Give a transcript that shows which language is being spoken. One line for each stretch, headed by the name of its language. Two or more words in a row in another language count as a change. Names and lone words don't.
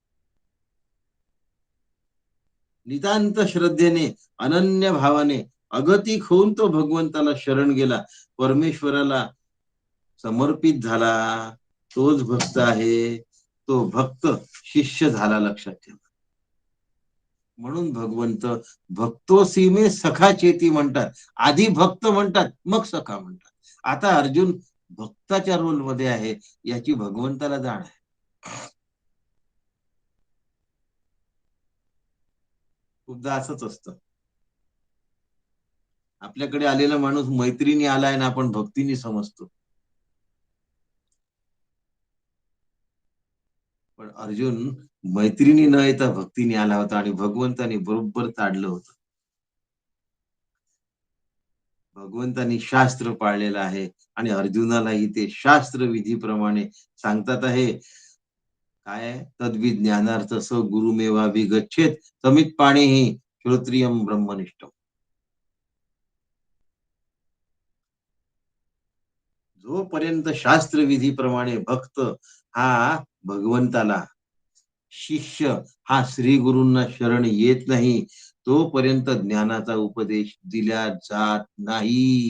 Marathi: नितांत श्रद्धेने, अनन्य भावाने, अगतिक होऊन तो भगवंताला शरण गेला, परमेश्वराला समर्पित झाला. तोच भक्त आहे. तो भक्त शिष्य झाला, लक्षात ठेवा. म्हणून भगवंत
Sanskrit: भक्तोसी मे सखा चेती
Marathi: म्हणतात. आधी भक्त म्हणतात, मग सखा म्हणतात. आता अर्जुन भक्ताच्या रोल मध्ये आहे, याची भगवंताला जाण आहे. खूपदा असंच असतं. आपल्याकडे आलेला माणूस मैत्रिणी आलाय ना, आपण भक्तीने समजतो. पण अर्जुन मैत्रिणी न येता भक्तीने आला होता आणि भगवंताने बरोबर ताडलं होतं. भगवंतानी शास्त्र पाळलेलं आहे आणि अर्जुनालाही ते शास्त्र विधीप्रमाणे सांगतात आहे. काय आहे?
Sanskrit: तद्विज्ञानार्थ स गुरुमेवाभिगच्छेत समित पाणीही श्रोत्रियम ब्रह्मनिष्ठम.
Marathi: जोपर्यंत शास्त्र विधीप्रमाणे भक्त हा भगवंताला, शिष्य हा श्री गुरूंना शरण येत नाही, तोपर्यंत ज्ञानाचा उपदेश दिला जात नाही.